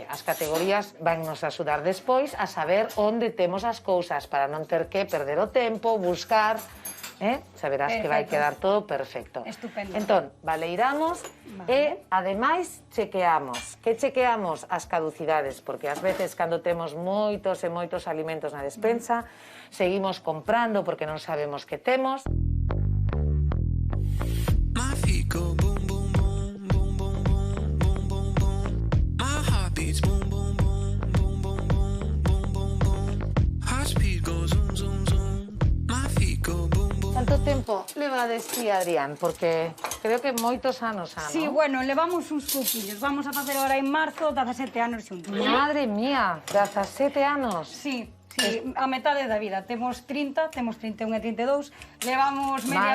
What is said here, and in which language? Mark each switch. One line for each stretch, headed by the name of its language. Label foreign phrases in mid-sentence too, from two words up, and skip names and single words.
Galician: As categorías van nos axudar despois a saber onde temos as cousas para non ter que perder o tempo, buscar, saberás que vai Perfecto. quedar todo perfecto. Estupendo. Entón, valeiramos e, ademais, chequeamos. Que chequeamos? As caducidades, porque ás veces, cando temos moitos e moitos alimentos na despensa, seguimos comprando porque non sabemos que temos.
English: My feet go boom, boom, boom, boom, boom, boom, boom, boom, boom. My heart beats boom, boom, boom, boom, boom, boom, boom, boom, boom. Heart speed goes zoom, zoom, zoom. My feet go boom, boom.
Galician: Canto tempo levades ti, Adrián? Porque creo que moitos anos xa, Sí, non? bueno, levamos uns pouquillos. Vamos a facer ahora en marzo 17 anos xuntos. Madre mía, 17 anos. Sí, a metade da vida. Temos 30, temos 31 e 32. Levamos media